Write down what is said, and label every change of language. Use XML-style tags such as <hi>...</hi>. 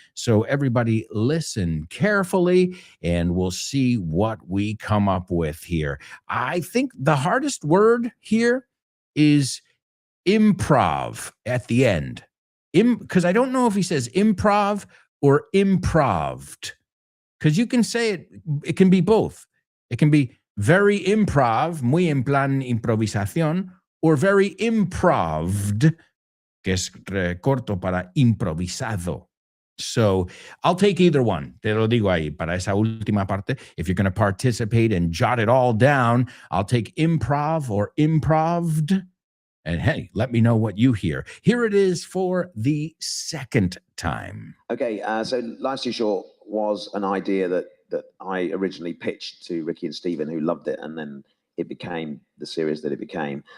<en>So everybody listen carefully and we'll see what we come up with here. I think the hardest word here is improv at the end. Because I don't know if he says improv or improved, because you can say it can be both. It can be very improv,</en> <es>muy en plan improvisación,</es> <en>or very improved,</en> <es>que es corto para improvisado.</es> <en>So I'll take either one.</en> <es>Te lo digo ahí para esa última parte.</es> <en>If you're going to participate and jot it all down, I'll take improv or improved. And hey, let me know what you hear. Here it is for the second time. Okay, so Life's Too Short was an idea that I originally pitched to Ricky and Stephen, who loved it, and then it became the series that it became.</en>